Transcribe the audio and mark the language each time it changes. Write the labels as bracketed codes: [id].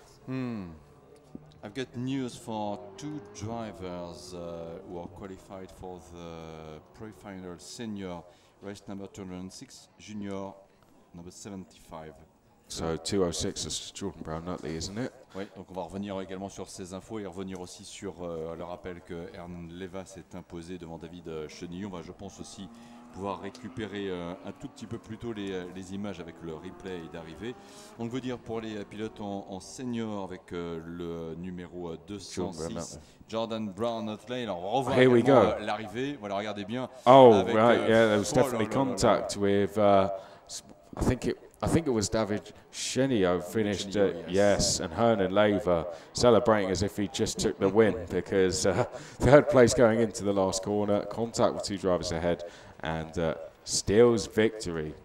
[en] I've got news for 2 drivers who are qualified for the pre-final senior race number 206, junior number 75. So 206 is Jordan Brown-Nutley, isn't it? [fr] Oui, donc on va revenir également sur ces infos et revenir aussi sur le rappel que Hernan Leva s'est imposé devant David Chenilot. On va, je pense, aussi pouvoir récupérer un tout petit peu plus tôt les images avec le replay d'arrivée. On veut dire pour les pilotes en senior avec le numéro 206, Jordan Brown-Nutley. Alors on revoit également l'arrivée. Voilà, regardez bien. [en] Oh, avec, right, yeah, there was definitely contact with, I think it was David Chenilot finished, yes, and Hernan Lever celebrating as if he just took the win, because 3rd place going into the last corner, contact with 2 drivers ahead, and steals victory.